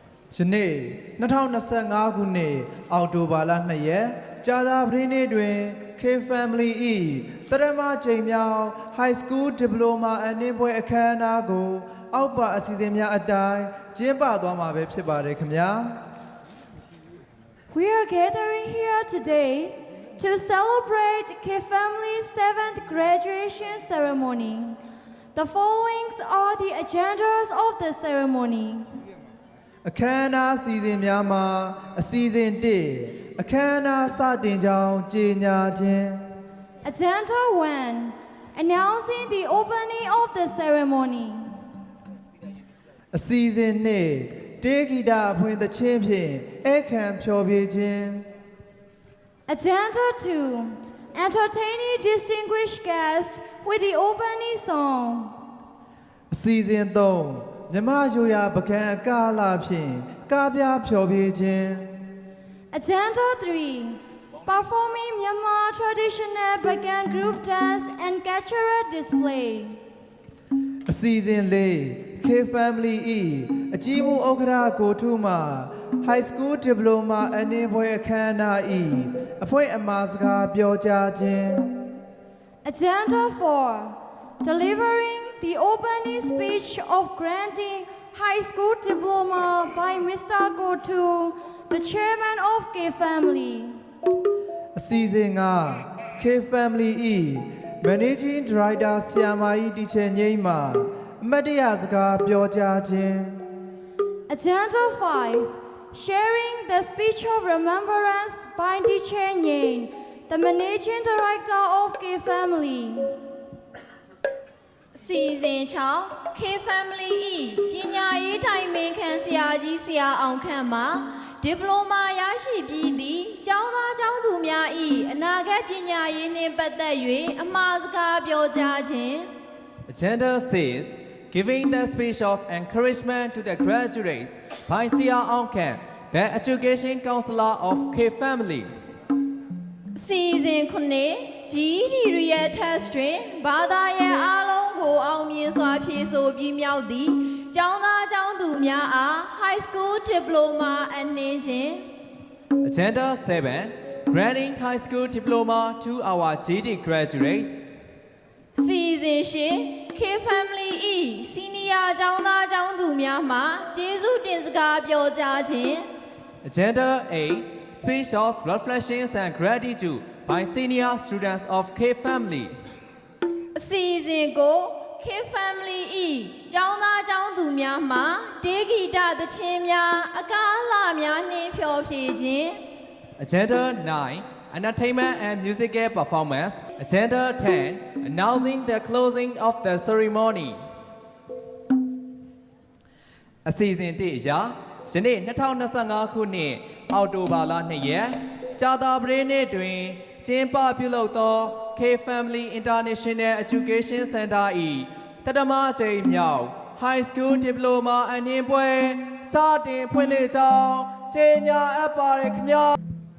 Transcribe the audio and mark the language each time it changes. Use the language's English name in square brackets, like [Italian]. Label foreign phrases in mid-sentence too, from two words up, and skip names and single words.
[Burmese] ယနေ့2025ခုနှစ်အောက်တိုဘာလ2ရက်ကြာသပတေးနေ့တွင် K Family ၏တရမချိန်မြောက် [English] High School Diploma [Burmese] အနှင်းပွဲအခမ်းအနားကိုအောက်ပါအစီအစဉ်များအတိုင်းကျင်းပသွားမှာပဲဖြစ်ပါတယ်ခင်ဗျာ [English] We are gathering here today to celebrate K Family's 7th graduation ceremony. The following are the agendas of the ceremony. [Burmese] အခမ်းအနားစီစဉ်များမှာအစီအစဉ်1အခမ်းအနားစတင်ကြောင်းကြေညာခြင်း [English] Agenda 1 announcing the opening of the ceremony. [Burmese] အစီအစဉ်2တေးဂီတအဖွင့်သချင်းဖြင့်အခမ်းဖျော်ဖြေခြင်း [English] Agenda 2 entertaining distinguished guests with the opening song. [Burmese] အစီအစဉ်3မြမရိုရာပကံအကားလာဖြင့်ကားပြဖျော်ဖြေခြင်း [English] Agenda 3 performing Myanmar traditional Bagan group dance and cultural display. [Burmese] အစီအစဉ်4 K Family ၏အကြီးမှုဥက္ကဋ္ဌကိုထုမှ [English] High School Diploma [Burmese] အနှင်းပွဲအခမ်းအနား၏အဖွဲ့အမှာစကားပြောကြားခြင်း [English] Agenda 4 delivering the opening speech of granting high school diploma by Mr. Gotu, the chairman of K Family. [Burmese] အစီအစဉ်5 K Family ၏ [English] Managing Director [Burmese] ဆရာမကြီးတီချယ်ငိမ့်မှအမတ်တရစကားပြောကြားခြင်း [English] Agenda 5 sharing the speech of remembrance by Teacher Nyen, the Managing Director of K Family. [Burmese] Season 6 K Family ၏ပညာရေးတိုင်ပင်ခံဆရာကြီးဆရာအောင်ခန့်မှဒီပလိုမာရရှိပြီးသည့်ကျောင်းသားကျောင်းသူများ၏အနာဂတ်ပညာရေးနှင့်ပတ်သက်၍အမှာစကားပြောကြားခြင်း [English] Agenda 6 Giving the speech of encouragement to the graduates by Sia Aung Khan, the Education Counselor of K Family. [Burmese] Season 9 [English] GED Real Test [Burmese] တွင်ဘာသာရပ်အားလုံးကိုအောင်မြင်စွာဖြေဆိုပြီးမြောက်သည့်ကျောင်းသားကျောင်းသူများအား [English] High School Diploma [Burmese] အနှင်းခြင်း [English] Agenda 7 Granting High School Diploma to our GD graduates. [Burmese] Season 8 K Family ၏ Senior ကျောင်းသားကျောင်းသူများမှကျေးဇူးတင်စကားပြောကြားခြင်း [English] Agenda 8 Speech of reflections and gratitude by senior students of K Family. [Burmese] Season 9 K Family ၏ကျောင်းသားကျောင်းသူများမှတေးဂီတသချင်းများအကားအလှများနှင့်ဖျော်ဖြေခြင်း [English] Agenda 9 Entertainment and musical performance. Agenda 10 Announcing the closing of the ceremony. [Burmese] အစီအစဉ်1အရာယနေ့2025ခုနှစ်အောက်တိုဘာလ2ရက်ကြာသပတေးနေ့တွင်ကျင်းပပြုလုပ်သော K Family International Education Center ၏တတမကြိမ်မြောက် [English] High School Diploma [Burmese] အနှင်းပွဲစတင်ဖွင့်လှစ်ကြောင်းကြေညာအပ်ပါရခင်ဗျာ